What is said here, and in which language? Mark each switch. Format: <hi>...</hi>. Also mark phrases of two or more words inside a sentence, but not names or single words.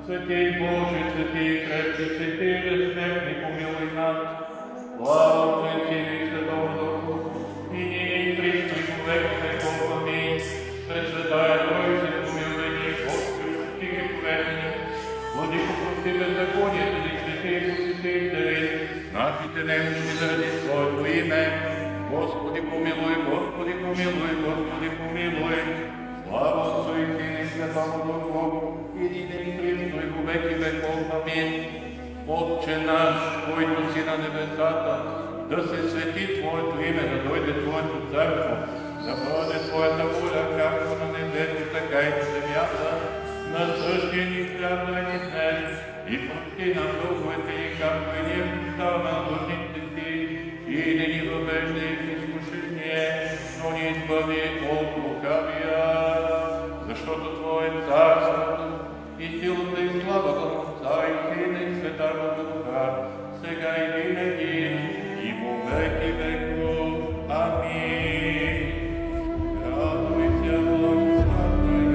<cu>Святей Боже, святей крепкий, святей бессмертный, помилуй нас. Слава Отцу и Сыну и Святому Духу, и ныне и присно и во веки веков. Аминь. Пресвятая Троица, помилуй,</cu> <bg>Господи, прости греховни. Владыко, прости беззаконие, зади святей святей дари, нашите немощи заради Своето име.</bg> <cu>Господи, помилуй, Господи, помилуй, Господи, помилуй. Слава Отцу и Сыну и Святому Духу, и ныне и присно и во веки веков. Аминь.</cu> <bg>Отче наш, който си на небесата, да се свети Твоето име, да дойде Твоето царство, да бъде Твоята воля, както на небето, така и на земята. Насъщи ни хляб дай ни днес и прости нам дълговете ни, както и ние прощаваме на длъжниците си, и не ни въвеждай в изкушение, но ни избави от лукавия, защото Твое е царството и силата и славата на Отца и Сина и Святаго Духа, сега и винаги и во веки веков.</bg> <cu>Амин. Радуйся, благодатна</cu>